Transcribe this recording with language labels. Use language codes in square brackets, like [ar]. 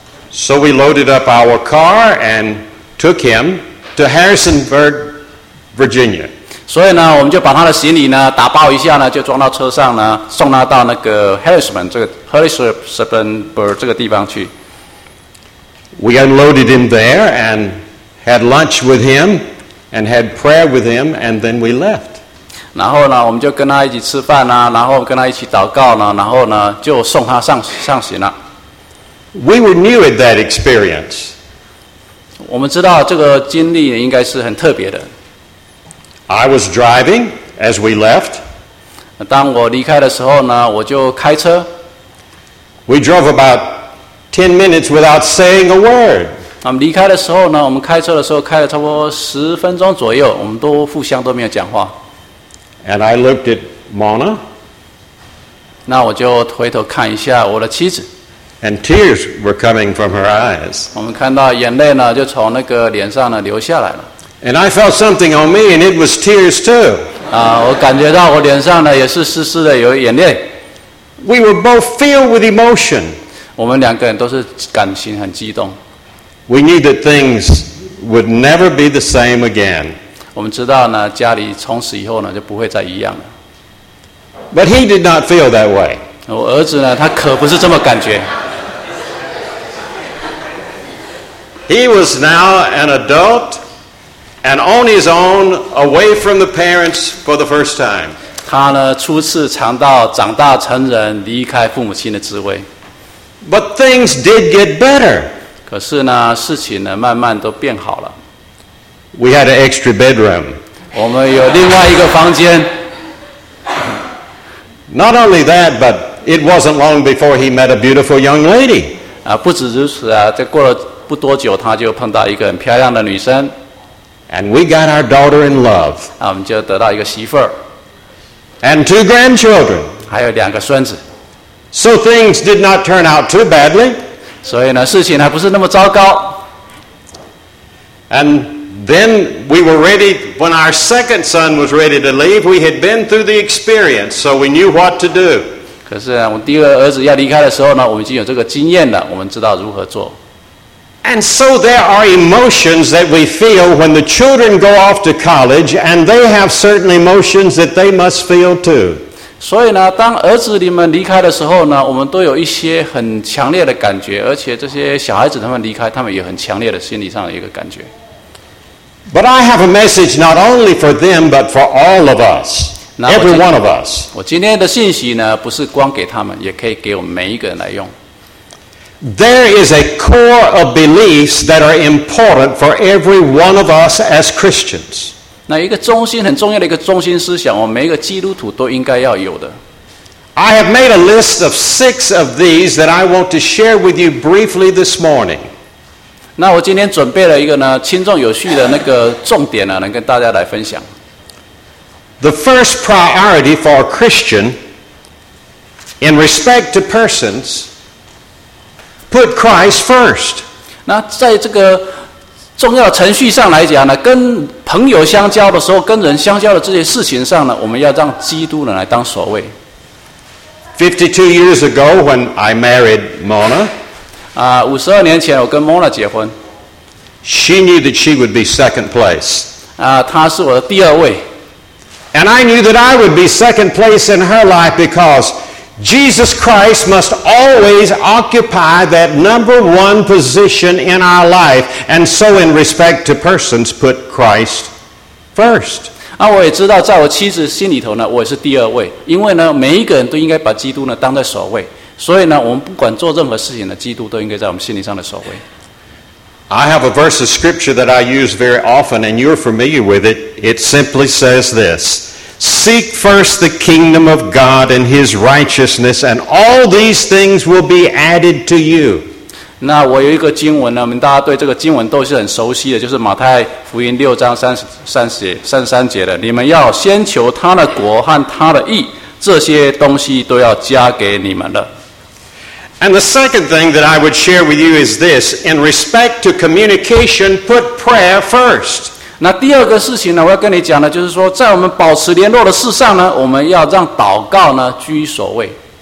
[en] So we loaded up our car and took him to Harrisonburg, Virginia. [zh] 所以呢，我们就把他的行李呢打包一下呢，就装到车上呢，送他到那个 Harrisonburg 这个地方去。 [en] We unloaded him there and had lunch with him and had prayer with him, and then we left. [zh] 然后呢，我们就跟他一起吃饭呢，然后跟他一起祷告呢，然后呢就送他上行了。 [en] We were new at that experience. [zh] 我们知道这个经历应该是很特别的。 [en] I was driving as we left. [zh] 当我离开的时候呢，我就开车。 [en] We drove about 10 minutes without saying a word. [zh] 我们离开的时候呢，我们开车的时候开了差不多十分钟左右，我们都互相都没有讲话。 [en] And I looked at Mona. [zh] 那我就回头看一下我的妻子。 [en] And tears were coming from her eyes. [zh] 我们看到眼泪呢，就从那个脸上呢流下来了。 [en] And I felt something on me, and it was tears too. [zh] 啊，我感觉到我脸上呢也是湿湿的，有眼泪。 [en] We were both filled with emotion. [zh] 我们两个人都是感情很激动。 [en] We knew that things would never be the same again. [zh] 我们知道呢，家里从此以后呢就不会再一样了。 [en] But he did not feel that way. [zh] 我儿子呢，他可不是这么感觉。 [en] He was now an adult and on his own, away from the parents for the first time. [zh] 他呢，初次尝到长大成人，离开父母亲的滋味。 [en] But things did get better. [zh] 可是呢，事情呢，慢慢都变好了。 [en] We had an extra bedroom. [zh] 我们有另外一个房间。 [en] Not only that, but it wasn't long before he met a beautiful young lady. [zh] 啊，不止如此啊，这过了不多久，他就碰到一个很漂亮的女生。 [en] And we got our daughter in love. [zh] 啊，我们就得到一个媳妇儿。 [en] And two grandchildren. [zh] 还有两个孙子。 [en] So things did not turn out too badly. [zh] 所以呢，事情还不是那么糟糕。 [en] And then we were ready, when our second son was ready to leave, we had been through the experience, so we knew what to do. [zh] 可是啊，我第二个儿子要离开的时候呢，我们已经有这个经验了，我们知道如何做。 [en] And so there are emotions that we feel when the children go off to college, and they have certain emotions that they must feel too. [zh] 所以呢，当儿子你们离开的时候呢，我们都有一些很强烈的感觉，而且这些小孩子他们离开，他们也很强烈的心理上的一个感觉。 [en] But I have a message not only for them, but for all of us, every one of us. [zh] 我今天的信息呢，不是光给他们，也可以给我们每一个人来用。 [en] There is a core of beliefs that are important for every one of us as Christians. [zh] 那一个中心，很重要的一个中心思想，我们每一个基督徒都应该要有的。 [en] I have made a list of six of these that I want to share with you briefly this morning. [zh] 那我今天准备了一个呢，轻重有序的那个重点呢，能跟大家来分享。 [en] The first priority for a Christian in respect to persons. Put Christ first. [zh] 那在这个重要程序上来讲呢，跟朋友相交的时候，跟人相交的这些事情上呢，我们要让基督呢来当首位。 [en] 52 years ago, when I married Mona, [zh] 啊，五十二年前我跟 Mona 结婚。 [en] She knew that she would be second place. [zh] 啊，她是我的第二位。 [en] And I knew that I would be second place in her life because. Jesus Christ must always occupy that number one position in our life, and so in respect to persons, put Christ first. [zh] 啊，我也知道，在我妻子心里头呢，我也是第二位，因为呢，每一个人都应该把基督呢当在首位，所以呢，我们不管做任何事情呢，基督都应该在我们心理上的首位。 [en] I have a verse of scripture that I use very often, and you're familiar with it. It simply says this. Seek first the kingdom of God and his righteousness, and all these things will be added to you. [zh] 那我有一个经文呢，我们大家对这个经文都是很熟悉的，就是马太福音六章三十三节的，你们要先求他的国和他的义，这些东西都要加给你们了。 [en] And the second thing that I would share with you is this, in respect to communication, put prayer first. [zh] 那第二个事情呢，我要跟你讲的，就是说，在我们保持联络的事上呢，我们要让祷告呢居首位。